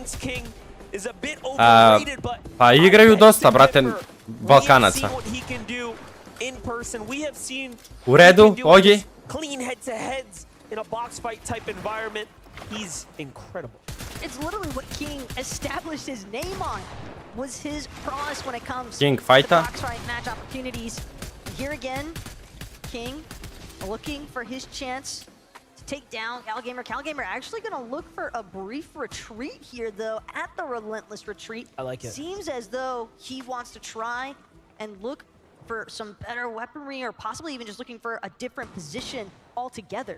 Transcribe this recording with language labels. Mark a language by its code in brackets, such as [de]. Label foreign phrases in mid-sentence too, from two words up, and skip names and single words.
[sr] Pa igraju dosta, brate, Balkanaca. U redu, Ogi. [en] King fighta. Take down Calgamer. Calgamer actually going to look for a brief retreat here, though, at the Relentless Retreat. I like it. Seems as though he wants to try and look for some better weaponry, or possibly even just looking for a different position altogether.